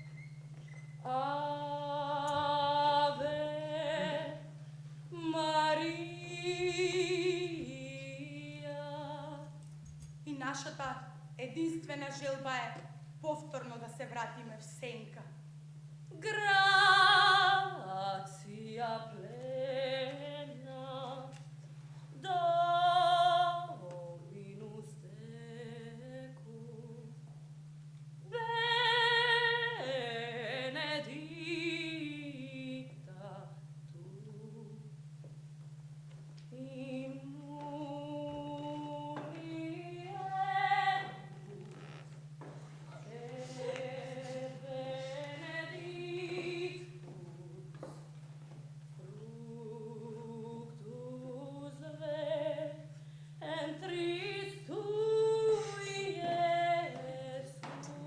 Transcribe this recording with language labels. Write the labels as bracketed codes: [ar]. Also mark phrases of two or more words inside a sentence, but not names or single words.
[la] Ave Maria. [mk] И нашата единствена желба е повторно да се вратиме в сенка. [la] Gratia plena, Dominus tecum, benedicta tu, in mulieribus, et benedictus fructus ventris tui, Iesus.